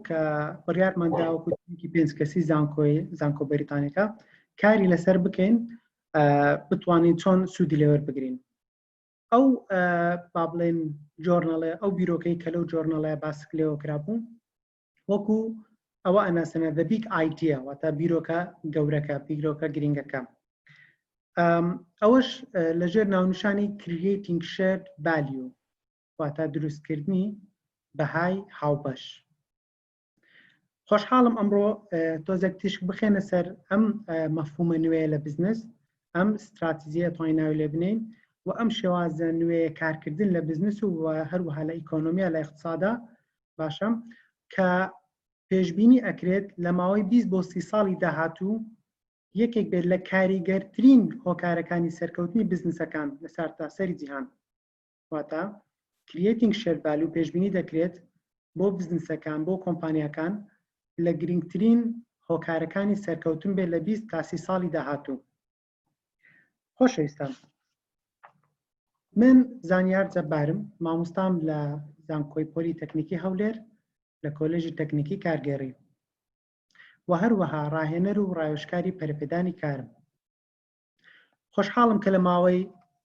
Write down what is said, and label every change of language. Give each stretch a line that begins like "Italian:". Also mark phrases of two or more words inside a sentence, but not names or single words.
Central Kurdish: کە بڕیارماندا وەکوتێکی پێنج کەسی زانکۆ بەریتانیەکە کاری لەسەر بکەین بتوانین چۆن سوودی لێوەربگرین ئەو با بڵێن جۆرناڵێ ئەو بیرۆکەی کە لەو جۆرناڵەیە باس لێەوە کرابوو وەکو ئەوە ئەناسەنە
English: the big idea
Central Kurdish: واتە بیرۆکە گەورەکە بیرۆکە گرنگەکە ئەوەش لەژێر ناونیشانی
English: creating shared
Central Kurdish: value واتە دروستکردنی بەهای هاوبەش خۆشحاڵم ئەمڕۆ تۆزێک تیشک بخێنە سەر ئەم مەفهومە نوێیە لە بزنس ئەم استراتیژیە توانین ناوی لێ بنین و ئەم شێوازە نوێیە کارکردن لە بزنس و هەروەها لە ئیکۆنۆمیا لە اقتصادا باشە کە پێشبینی ئەکرێت لە ماوەی 20 بۆ 30 ساڵی داهاتوو یەکێک بێت لە کاریگەرترین هۆکارەکانی سەرکەوتنی بزنسەکان لە سەرتاسەری جیهان واتە
English: creating shared value
Central Kurdish: پێشبینی دەکرێت بۆ بزنسەکان بۆ کۆمپانیەکان لە گرنگترین هۆکارەکانی سەرکەوتن بێت لە 20 تا 30 ساڵی داهاتوو خۆشەویستان من زانیار جەبارم مامۆستام لە زانکۆی پۆلی تەکنیکی هەولێر لە کۆلێژی تەکنیکی کارگێڕی و هەروەها ڕاهێنەر و ڕایۆشکاری پەرەپێدانی کارم خۆشحاڵم کە لە ماوەی